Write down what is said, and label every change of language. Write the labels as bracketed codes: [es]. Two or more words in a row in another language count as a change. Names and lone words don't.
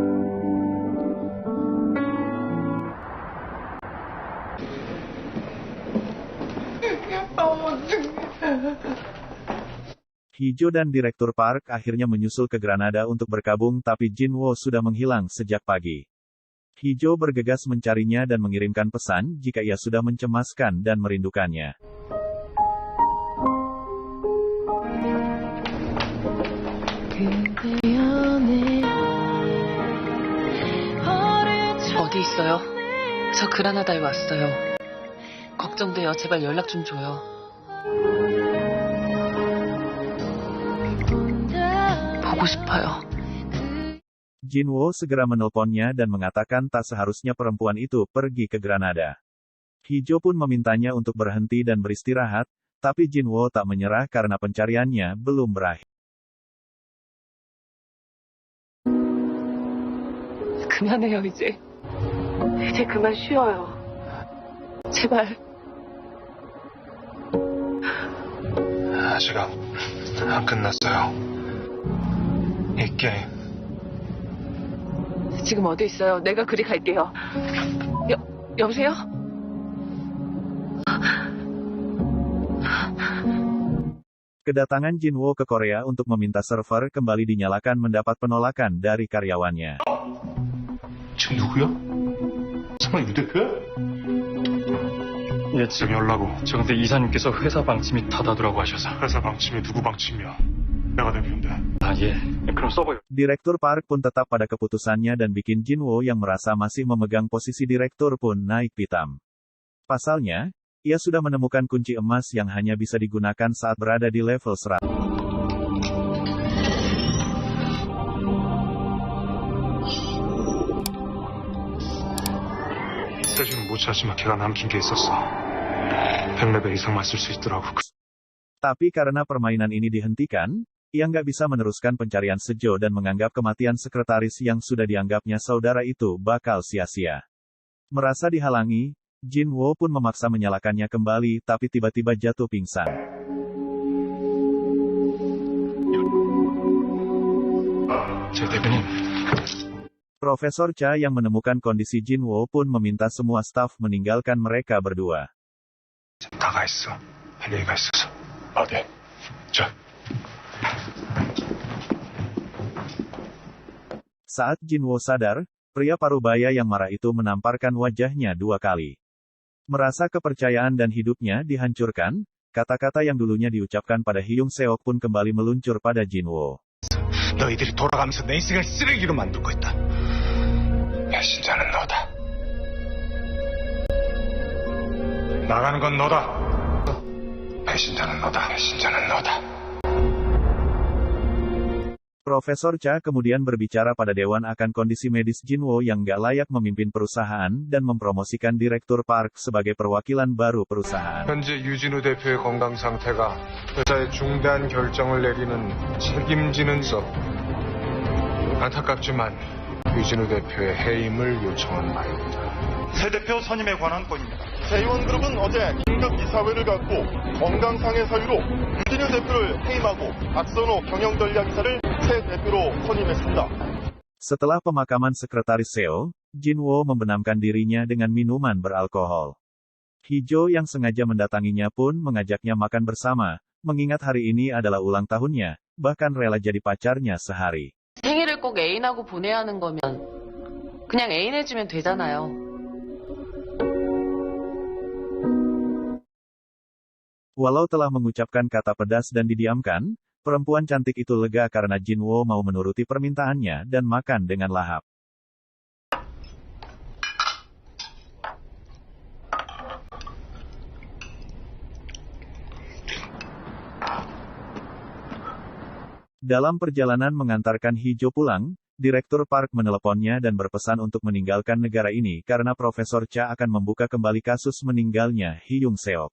[id] Hijau dan Direktur Park akhirnya menyusul ke Granada untuk berkabung tapi Jinwoo sudah menghilang sejak pagi. Hijau bergegas mencarinya dan mengirimkan pesan jika ia sudah mencemaskan dan merindukannya. [ko] 어디 있어요? 저 그라나다에 왔어요. 걱정돼요. 제발 연락 좀 줘요. 보고 싶어요. [id] Jinwoo segera menelponnya dan mengatakan tak seharusnya perempuan itu pergi ke Granada. Hijau pun memintanya untuk berhenti dan beristirahat, tapi Jinwoo tak menyerah karena pencariannya belum berakhir. [ko] 그만해요, 이제. 이제 그만 쉬어요. 제발. 아직 안 끝났어요. 이 게임. 지금 어디 있어요? 내가 그리 갈게요. 여보세요? [id] Kedatangan Jinwoo ke Korea untuk meminta server kembali dinyalakan mendapat penolakan dari karyawannya. [ko] 지금 누구야? 설마 유 대표야? 예, 지금 연락 오. 저 근데 이사님께서 회사 방침이 닫아두라고 하셔서. 회사 방침이 누구 방침이야? 내가 대표인데. 아, 예. 그럼 써봐요. [id] Direktur Park pun tetap pada keputusannya dan bikin Jinwoo yang merasa masih memegang posisi direktur pun naik pitam. Pasalnya, ia sudah menemukan kunci emas yang hanya bisa digunakan saat berada di level 100. [ko] 세주는 못 찾지만 걔가 남긴 게 있었어. 100레벨 이상만 쓸 수 있더라고. [id] Tapi karena permainan ini dihentikan, ia nggak bisa meneruskan pencarian Sejo dan menganggap kematian sekretaris yang sudah dianggapnya saudara itu bakal sia-sia. Merasa dihalangi, Jinwoo pun memaksa menyalakannya kembali tapi tiba-tiba jatuh pingsan. [ko] 제 대표님. [id] Profesor Cha yang menemukan kondisi Jinwoo pun meminta semua staf meninggalkan mereka berdua. [ko] 나가 있어. 할 얘기가 있어서. 아, 네. 자. [id] Saat Jinwoo sadar, pria parubaya yang marah itu menamparkan wajahnya 2 kali. Merasa kepercayaan dan hidupnya dihancurkan, kata-kata yang dulunya diucapkan pada Hyung Seok pun kembali meluncur pada Jinwoo. [ko] 너희들이 돌아가면서 내 인생을 쓰레기로 만들고 있다. 배신자는 너다. 나가는 건 너다. 배신자는 너다. 배신자는 너다. [id] Profesor Cha kemudian berbicara pada Dewan akan kondisi medis Jinwoo yang gak layak memimpin perusahaan dan mempromosikan Direktur Park sebagai perwakilan baru perusahaan. [ko] 현재 유진우 대표의 건강 상태가 회사의 중대한 결정을 내리는 책임지는 서 안타깝지만 유진우 대표의 해임을 요청한 바입니다. 새 대표 선임에 관한 건입니다. 세이원그룹은 어제 긴급 이사회를 갖고 건강상의 사유로 유진우 대표를 해임하고 박선호 경영전략이사를 새 대표로 선임했습니다. [id] Setelah pemakaman Sekretaris Seo, Jinwoo membenamkan dirinya dengan minuman beralkohol. Hijo yang sengaja mendatanginya pun mengajaknya makan bersama, mengingat hari ini adalah ulang tahunnya, bahkan rela jadi pacarnya sehari. [ko] 생일을 꼭 애인하고 보내야 하는 거면 그냥 애인해주면 되잖아요. [id] Walau telah mengucapkan kata pedas dan didiamkan, perempuan cantik itu lega karena Jinwoo mau menuruti permintaannya dan makan dengan lahap. Dalam perjalanan mengantarkan Hijo pulang, Direktur Park meneleponnya dan berpesan untuk meninggalkan negara ini karena Profesor Cha akan membuka kembali kasus meninggalnya Hyung Seok.